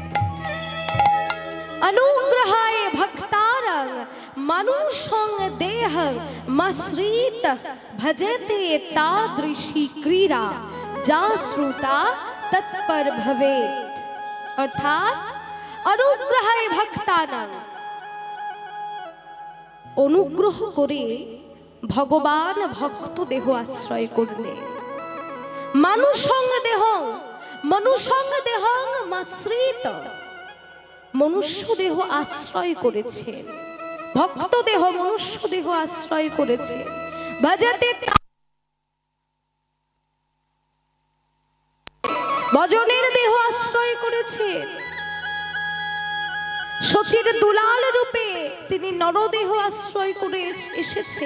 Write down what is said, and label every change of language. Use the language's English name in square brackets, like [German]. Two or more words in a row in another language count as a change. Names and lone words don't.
[Sanskrit] अनुग्रहाय भक्तारं मनुष्यं देहं मश्रित भजते तादृशी क्रीडा जा श्रुता तत्पर भवेत्। अर्थात अनुग्रहाय भक्तारं [Bangla] অনুগ্রহ করে ভগবান ভক্ত দেহ আশ্রয় করলে, মানুষং [Sanskrit] দেহং মাশ্রিত, [Bangla] মনুষ্য দেহ আশ্রয় করেছে, ভক্ত দেহ মনুষ্য দেহ আশ্রয় করেছে, ভজতে ভজনের দেহ আশ্রয় করেছে, শচীর দুলাল রূপে তিনি নরদেহ আশ্রয় করে এসেছে।